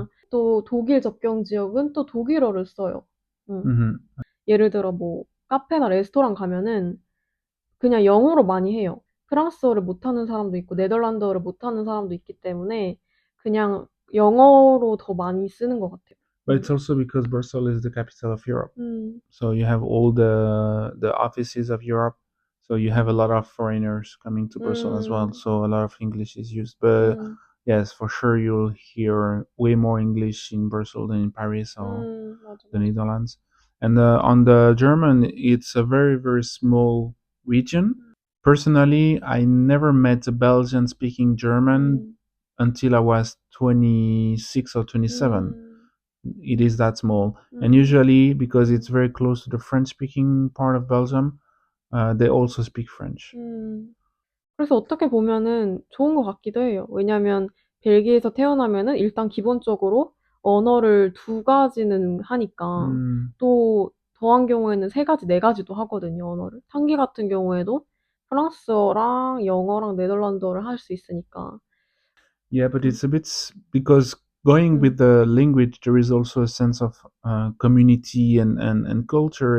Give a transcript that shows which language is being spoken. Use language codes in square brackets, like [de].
[ko] 또 독일 접경 지역은 또 독일어를 써요. 예를 들어 뭐 카페나 레스토랑 가면은 그냥 영어로 많이 해요. 프랑스어를 못하는 사람도 있고 네덜란드어를 못하는 사람도 있기 때문에 그냥 영어로 더 많이 쓰는 것 같아요. [en] But it's also because Brussels is the capital of Europe. So you have all the offices of Europe. So you have a lot of foreigners coming to Brussels as well. So a lot of English is used. But yes, for sure you'll hear way more English in Brussels than in Paris or the Netherlands. And on the German, it's a very, very small region. Personally, I never met a Belgian speaking German until I was 26 or 27. It is that small. And usually, because it's very close to the French speaking part of Belgium, they also speak French. [ko] 그래서 어떻게 보면은 좋은 것 같기도 해요. 왜냐면 벨기에에서 태어나면은 일단 기본적으로 언어를 두 가지는 하니까 또 더한 경우에는 세 가지, 네 가지도 하거든요, 언어를. 탕기 같은 경우에도 프랑스어랑 영어랑 네덜란드어를 할 수 있으니까. [en] Yeah, but it's a bit because going with the language, there is also a sense of community and culture.